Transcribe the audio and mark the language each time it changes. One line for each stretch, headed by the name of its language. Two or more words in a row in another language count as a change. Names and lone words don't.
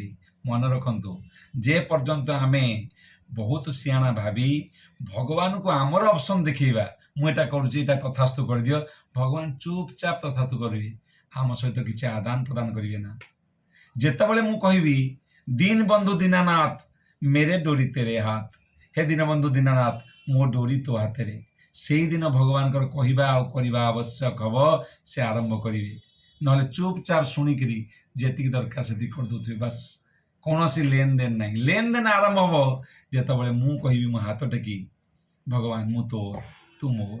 Odia: ମନେ ରଖନ୍ତୁ, ଯେ ପର୍ଯ୍ୟନ୍ତ ଆମେ ବହୁତ ସିଆଣା ଭାବି ଭଗବାନଙ୍କୁ ଆମର ଅପସନ୍ ଦେଖେଇବା, ମୁଁ ଏଇଟା କରୁଛି, ଏଇଟା ତଥାସ୍ତୁ କରିଦିଅ, ଭଗବାନ ଚୁପଚାପ୍ ତଥାସ୍ତୁ କରିବେ, ଆମ ସହିତ କିଛି ଆଦାନ ପ୍ରଦାନ କରିବେ ନା। ଯେତେବେଳେ ମୁଁ କହିବି ଦୀନ ବନ୍ଧୁ ଦୀନାନାଥ
Hindi: मेरे डोरी तेरे हाथ,
Odia: ହେ ଦୀନବନ୍ଧୁ ଦୀନାନାଥ ମୋ ଡୋରୀ ତୋ ହାଥେ, ସେଇଦିନ ଭଗବାନଙ୍କର କହିବା ଆଉ କରିବା ଆବଶ୍ୟକ ହବ, ସେ ଆରମ୍ଭ କରିବେ। ନହେଲେ ଚୁପଚାପ ଶୁଣିକିରି ଯେତିକି ଦରକାର ସେତିକି କରିଦେଉଥିବେ, ବାସ୍ କୌଣସି ଲେନଦେନ ନାହିଁ। ଲେନଦେନ ଆରମ୍ଭ ହବ ଯେତେବେଳେ ମୁଁ କହିବି, ମୋ ହାତ ଟେକି ଭଗବାନ ମୁଁ ତୋର, ତୁ ମୋର।